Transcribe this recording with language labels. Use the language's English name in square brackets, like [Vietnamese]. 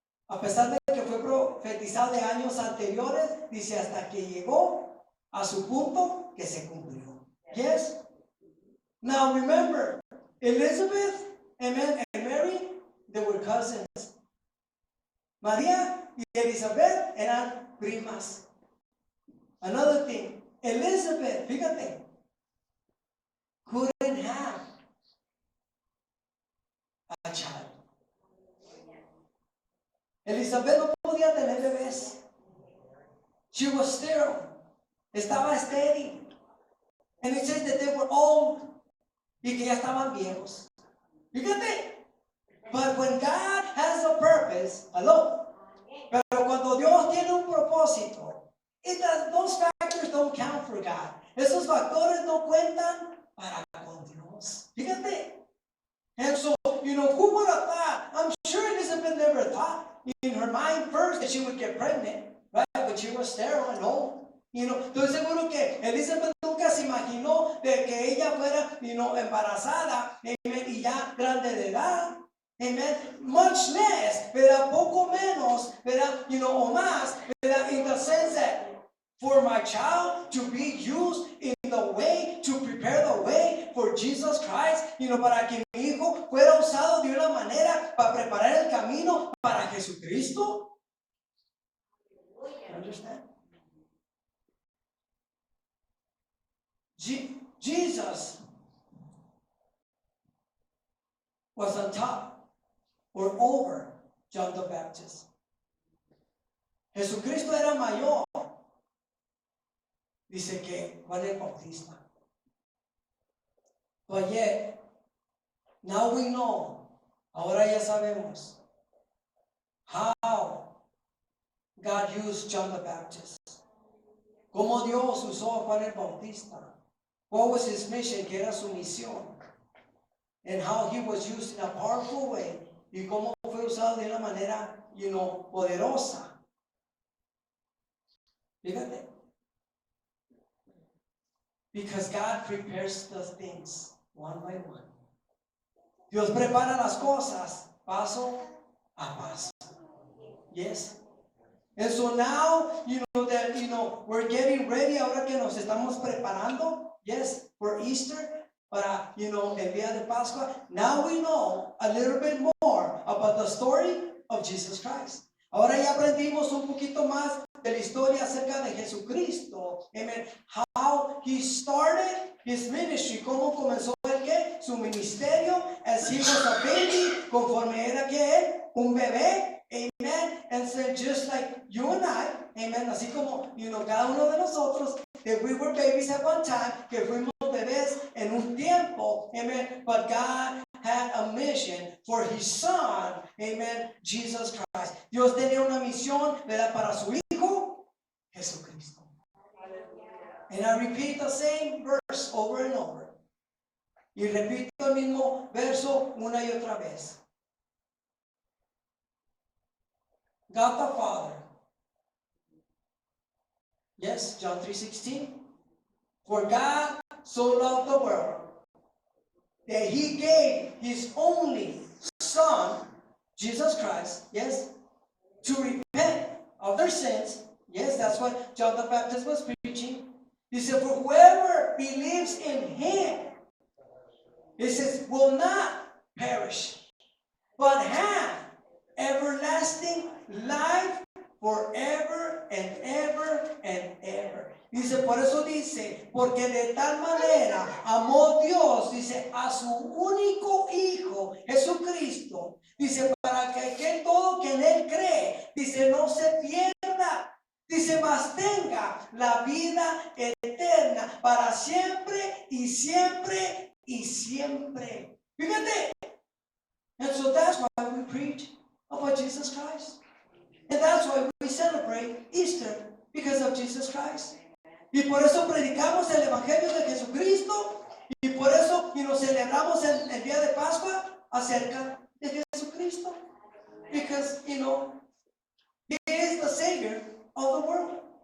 [Spanish] A pesar de que fue profetizado de años anteriores, dice hasta que llegó a su punto que se cumplió. [English] Yes? Now remember, Elizabeth, amen, and Mary, they were cousins. [Spanish] María y Elizabeth eran primas. [English] Another thing, Elizabeth, fíjate, couldn't have a child. [Spanish] Elizabeth no podía tener bebés. [English] She was sterile. [Spanish] Estaba estéril. [English] And it says that they were old. [Spanish] Y que ya estaban viejos. Fíjate. [English] But when God has a purpose, hello. [Spanish] Pero cuando Dios tiene un propósito, [English] those factors don't count for God. [Spanish] Esos factores no cuentan para con Dios. Fíjate. [English] And so, who would have thought? I'm sure Elizabeth never thought in her mind first that she would get pregnant, right? But she was sterile and old. [Spanish] Estoy seguro que Elizabeth nunca se imaginó de que ella fuera, embarazada, amen, y ya grande de edad. Amen. [English] Much less, [Spanish] ¿verdad? Poco menos, ¿verdad? O más, ¿verdad? [English] In the sense that for my child to be used in the way, to prepare the way for Jesus Christ, [Spanish] para que mi hijo fuera usado de una manera para preparar para Jesucristo. [English] You understand? Jesus was on top or over John the Baptist. [Spanish] Jesucristo era mayor, dice que Juan el Bautista. [English] But yet, now we know, [Spanish] ahora ya sabemos, [English] how God used John the Baptist. [Spanish] Cómo Dios usó a Juan el Bautista. [English] What was his mission? [Spanish] Que era su misión. [English] And how he was used in a powerful way. [Spanish] Y cómo fue usado de una manera, poderosa. Fíjate. [English] Because God prepares the things one by one. [Spanish] Dios prepara las cosas paso a paso. [English] Yes. And so now, that, we're getting ready [Spanish] ahora que nos estamos preparando, [English] yes, for Easter, [Spanish] para, el día de Pascua. [English] Now we know a little bit more about the story of Jesus Christ. [Spanish] Ahora ya aprendimos un poquito más de la historia acerca de Jesucristo. [English] Amen. How he started his ministry, [Spanish] cómo comenzó su ministerio, [English] as he was a baby, [Spanish] conforme era un bebé. [English] Amen. And so just like you and I, amen, [Spanish] así como, cada uno de nosotros, [English] that we were babies at one time, [Spanish] que fuimos bebés en un tiempo, [English] amen, but God had a mission for his son, amen, Jesus Christ. [Spanish] Dios tenía una misión, ¿verdad?, para su hijo, Jesucristo. [English] And I repeat the same verse over and over. [Spanish] Y repito el mismo verso una y otra vez. [English] God the Father. Yes, John 3:16. For God so loved the world that he gave his only Son, Jesus Christ, yes, to repent of their sins. Yes, that's what John the Baptist was preaching. He said, for whoever believes in him, he says, will not perish, but have everlasting life forever and ever and ever. [Spanish] Dice, por eso dice, porque de tal manera amó Dios, dice, a su único Hijo, Jesucristo, dice, para que todo que en él cree, dice, no se pierda, dice, mas tenga la vida eterna para siempre y siempre y siempre. Fíjate. [English] And so that's why we preach about Jesus Christ. And that's why we celebrate Easter, because of Jesus Christ. [Spanish] Y por eso predicamos el Evangelio de Jesucristo. Y por eso celebramos el día de Pascua acerca de Jesucristo. [English] Because, He is the Savior of the world.